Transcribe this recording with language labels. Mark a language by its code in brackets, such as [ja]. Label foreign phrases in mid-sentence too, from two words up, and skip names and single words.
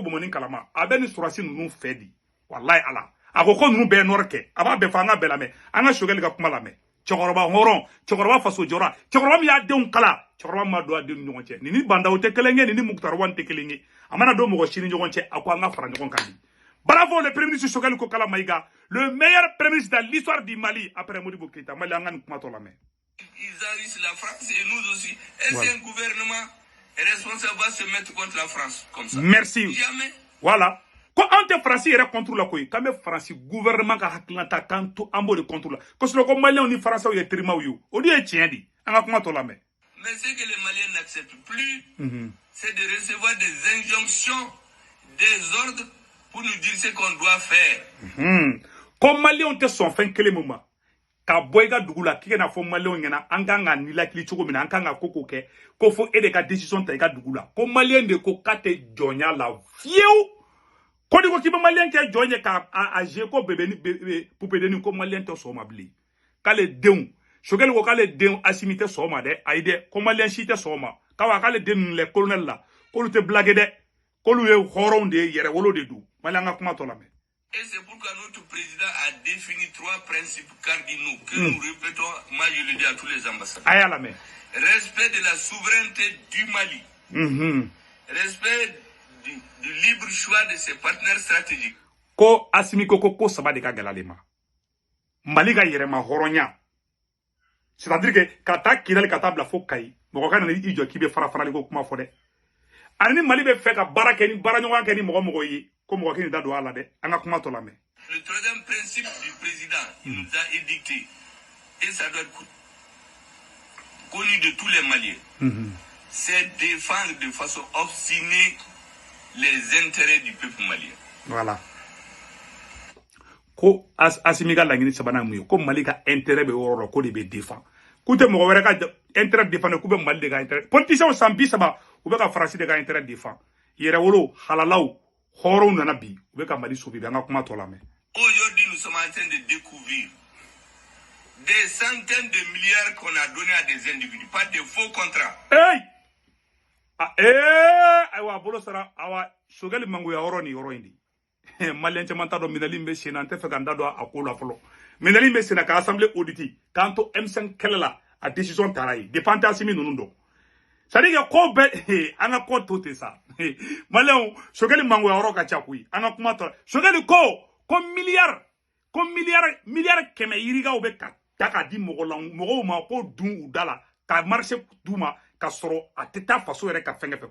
[bm] Bamanin kalama a bɛ ni sɔrɔsi ninnu fɛ di wallahi ala a ko ninnu bɛɛ nɔrɔ kɛ a b'a bɛɛ fɔ an ka bɛɛ lamɛn an ka Choguel ka kuma lamɛn cɛkɔrɔba hɔrɔn cɛkɔrɔba faso jɔra cɛkɔrɔba min y'a denw kala cɛkɔrɔba ma don a denw ni ɲɔgɔn cɛ ni bandaw tɛ kelen ye ni Muktar Wan tɛ kelen ye a mana don mɔgɔ si ni ɲɔgɔn cɛ a ko an ka fara ɲɔgɔn kan [fr] bravo le premier ministre Choguel Kokala Maïga le meilleur premier ministre de l'histoire du Mali après Modibo Keïta [bm] Mali an ka nin kuma tɔ lamɛn [fr] ils enrichissent la France et nous aussi. Est-ce qu'un gouvernement responsable va se mettre contre la France comme ça? Merci. Jamais. Voilà. [bm] Ko an tɛ Faransi yɛrɛ [fr] contre la [bm] koyi k'an bɛ Faransi gouvernement ka hakilina k'an to an b'o de [fr] contre la [bm] kosɛbɛ ko Maliens ni Faransaw ye terimaw ye o de ye tiɲɛ di an ka kuma tɔ lamɛn. [fr] Mais ce que les Maliens n'acceptent plus, c'est de recevoir des injonctions, des ordres pour nous dire ce qu'on doit faire. [bm] Ko Maliens tɛ sɔn fɛn kelen min ma ka bɔ i ka dugu la k'i kana fɔ Maliens ɲɛna an kan ka nilakili cogo min na an kan ka ko kɛ ko fo e de ka décision ta i ka dugu la ko Maliens de ko k'a tɛ jɔnya la fiyewu ko ni ko k'i bɛ Maliens kɛ jɔn ye k'a jouer ko poupée ko Maliens tɛ sɔn o ma bilen k'ale denw Choguel ko k'ale denw Asimi tɛ sɔn o ma dɛ ayi dɛ ko Maliens si tɛ sɔn o ma k'ale den ninnu lɛ colonel la k'olu tɛ blague dɛ k'olu ye hɔrɔnw de ye yɛrɛwolo de don Mali an ka kuma tɔ lamɛn. [fr] Et c'est pourquoi notre président a défini 3 principes cardinaux que nous répétons, moi je le dis à tous les ambassadeurs. Respect de la souveraineté du Mali. Respect du libre choix de ses partenaires stratégiques. [bm] Ko Asimi ko saba de ka gɛlɛ ma. Mali ka yɛrɛma hɔrɔnya. [fr] C'est-à-dire que [bm] ka taa Kidali ka taa bila fo Kayi mɔgɔ ka na i jɔ k'i bɛ fara-farali ko kuma fɔ dɛ. Ani ni Mali bɛ fɛ ka baara ɲɔgɔn kɛ ni mɔgɔ ye. [fr] Le troisième principe du président, il nous a édicté, et ça doit être connu de tous les Maliens, c'est défendre de façon obstinée les intérêts du peuple malien. Voilà. [bm] Ko Asimi ka laɲini sabanan mun ye ko Mali ka intérêt bɛ yɔrɔ la ko de bɛ défend k'u tɛ mɔgɔ wɛrɛ ka intérêt défendre k'u bɛ Mali de ka intérêt politiciens san 30 u bɛ ka Faransi de ka intérêt défend yɛrɛwolo halalaw hɔrɔnw nana bi u bɛ ka Mali sauver an ka kuma tɔ lamɛn. [fr] Aujourd'hui nous sommes en train de découvrir des centaines de milliards qu'on a donnés à des individus par des faux contrats. [bm] Ayiwa bolo sara awa Choguel mangoya yɔrɔ ni yɔrɔ in de Malien caman t'a dɔn minɛli bɛ sen na n tɛ fɛ ka n da don a ko la fɔlɔ minɛli bɛ sen na ka assemblée auditer k'an to M5 kɛlɛ la a décision taara ye depuis an tɛ Asimi ninnu dɔn [fr] c'est-à-dire que [bm] ko bɛɛ an ka ko to ten sa Malien Choguel mangoya yɔrɔ ka ca koyi an ka kuma tɔ Choguel ko miliyari kɛmɛ yirigaw bɛ ka ta ka di mɔgɔw ma ko dun u da la ka marché d'u ma ka sɔrɔ a tɛ taa faso yɛrɛ ka fɛn fɛ